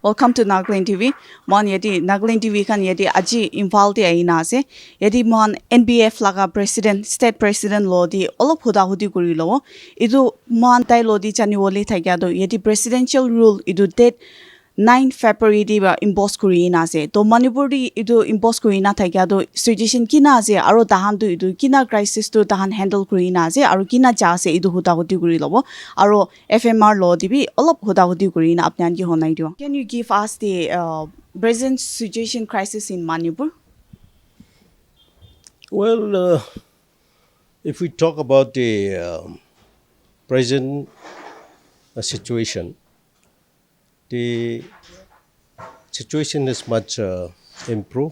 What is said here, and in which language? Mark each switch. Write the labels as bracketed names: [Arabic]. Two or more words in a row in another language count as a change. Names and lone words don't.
[English] Welcome to NLTV. [Naga Pidgin] Mon yeti NLTV kan yeti aji Imphal ti aina ase. Yeti mon NBF laga president, [English] state president [Naga Pidgin] lo di olop huda hudi kuri lo. Idu mon tai lo di chani wole thakya do yeti [English] presidential rule [Naga Pidgin] idu date 9 February di ba impose kuri na ase. To Manipur di idu impose kuri na thakya do situation kina ase aro tahan tu idu kina crisis tu tahan handle kuri na ase aro kina cha ase idu huda hudi kuri lo aro FMR law di bi olop huda hudi kuri na apnan ki honai dio. [English] Can you give us the present situation crisis in Manipur? Well, if we talk about the present situation, the situation is much improved.